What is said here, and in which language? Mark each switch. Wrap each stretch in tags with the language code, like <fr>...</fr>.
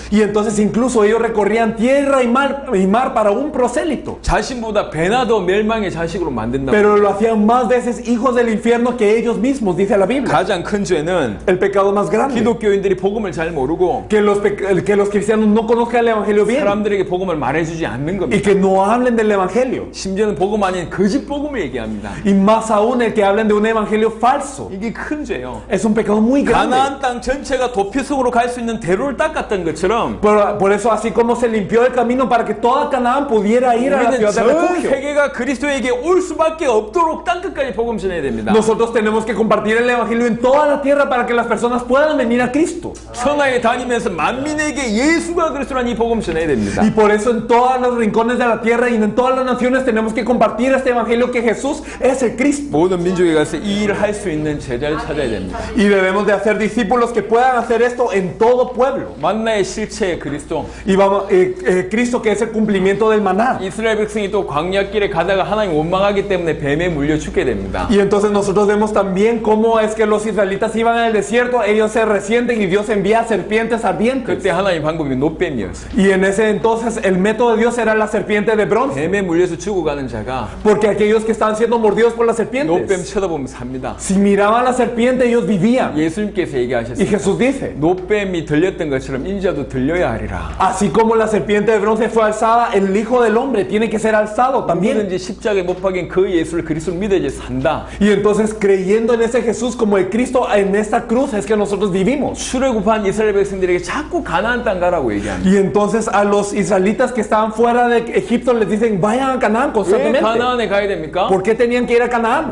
<es>Y entonces incluso ellos recorrían tierra y mar para un prosélito.</es> <ko>자신보다 배나 더 멸망의 자식으로 만든다.</ko> <es>Pero lo hacían más veces hijos del infierno que ellos mismos, dice la Biblia.</es> <ko>가장 큰 죄는</ko> <es>El pecado más grande.</es> <ko>기독교인들이 복음을 잘 모르고</ko> <es>Que los cristianos no conozcan el evangelio bien</es> <ko>사람들에게 복음을 말해주지 않는</ko> <es>y</es> <ko>겁니다.</ko> <es>que no hablen del evangelio.</es> <ko>심지어는 복음 아닌 거짓 복음을 얘기합니다.</ko> <es>Y más aún el que hablen de un evangelio falso.</es> <ko>이게 큰 죄예요.</ko> <es>Es un pecado muy grande.</es> <ko>가나안 땅 전체가 도피성으로 갈 수 있는 대로를 닦았던 것처럼</ko> <es>Por eso, así como se limpió el camino para que toda Canaán pudiera ir a la</es> <ko>우리는</ko> <es>ciudad de</es> <ko>전</ko> <es>refugio,</es> <ko>세계가 그리스도에게 올 수밖에 없도록 땅 끝까지 복음 전해야 됩니다.</ko> <es>nosotros tenemos que compartir el evangelio en toda la tierra para que las personas puedan venir a Cristo.</es> <ko>천하에 다니면서 만민에게 예수가 그리스도라는 이 복음 전해야 됩니다.</ko> <es>Y por eso en todos los rincones de la tierra y en todas las naciones tenemos que compartir este evangelio que Jesús es el Cristo.</es> <ko>모든 민족에 가서 이 일을 할 수 있는 제자를 찾아야 됩니다.</ko> <es>Y debemos de hacer discípulos que puedan hacer esto en todo pueblo.</es> <ko>만나의 실체의 그리스도.</ko> <es>Y vamos, Cristo que es el cumplimiento del maná.</es> <ko>이스라엘 백성이 또 광야길에 가다가 하나님 원망하기 때문에 뱀에 물려 죽게 됩니다.</ko> <es>Y entonces nosotros vemos también cómo es que los israelitas iban en el desierto, ellos se resienten y Dios envía serpientes ardientes.</es> <ko>그때 하나님 방법이 노뱀이었어요.</ko> <es>Y en ese entonces el método de Dios era la serpiente de bronce.</es> <ko>뱀에 물려서 죽어가는 자가</ko> <es>Porque aquellos que estaban siendo mordidos por las</es> <ko>노뱀</ko> <es>serpientes,</es> <ko>쳐다보면 삽니다.</ko> <es>si miraban a la serpiente ellos vivían.</es> <ko>예수님께서</ko> <es>Y</es> <ko>얘기하셨어요.</ko> <es>Jesús dice,</es> <ko>노뱀이 들렸던 것처럼 인자도 들려야 하리라.</ko> <es>así como la serpiente de bronce fue alzada, el Hijo del Hombre tiene que ser alzado también.</es> <ko>누구든지 십자가에 못 박인 그 예수를 그리스도를 믿어 이제 산다.</ko> <es>Y entonces creyendo en ese Jesús como el Cristo en esta cruz es que nosotros vivimos.</es> <ko>출애굽한 이스라엘 백성들에게 자꾸 가나안 땅 가라고 얘기합니다.</ko> <es>Y entonces a los israelitas que estaban fuera de Egipto les dicen vayan a Canaán</es> <ko>왜</ko> <es>constantemente.</es> <ko>가나안에 가야 됩니까?</ko> <es>¿Por qué tenían que ir a Canaán?</es>